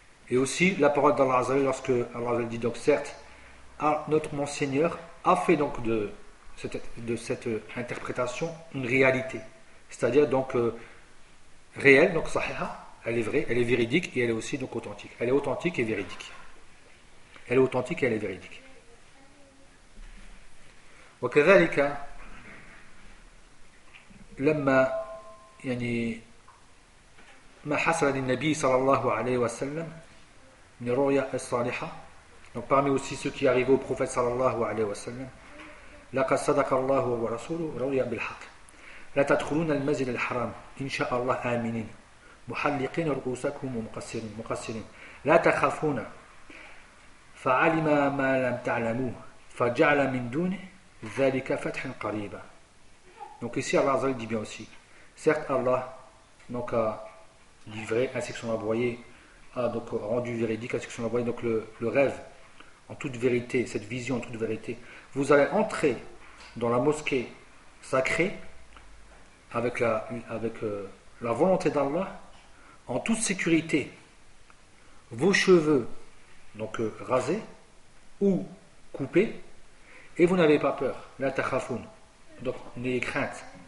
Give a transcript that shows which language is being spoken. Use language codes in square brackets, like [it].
[fr] Et aussi la parole d'Allah Azzawajal, lorsque Allah Azzawajal dit, donc certes, notre Monseigneur a fait donc de cette interprétation une réalité. C'est-à-dire réelle, donc sahiha, elle est vraie, elle est véridique et elle est aussi donc authentique. Elle est authentique et véridique. Elle est authentique et elle est véridique. [ar] وكذلك لما يعني ما حصل للنبي صلى الله عليه وسلم من الرؤيا الصالحة. [fr] Donc parmi aussi ceux qui arrivent au prophète [ar] صلى الله عليه وسلم, لقد صدق الله ورسوله رؤيا بالحق. لا تدخلون المسجد الحرام إن شاء الله آمنين محلقين رؤوسكم ومقصرين لا تخافون فعلم ما لم تعلموه فجعل من دونه ذلك فتحا قريبا. [fr] Donc ici Allah Azzawajal dit bien aussi, certes Allah a livré ainsi que son envoyé a rendu véridique ainsi que son envoyé le rêve en toute vérité, cette vision en toute vérité. Vous allez entrer dans la mosquée sacrée avec la volonté d'Allah en toute sécurité, vos cheveux rasé ou coupé, et vous n'avez pas peur, la tachafoun, donc n'ayez crainte.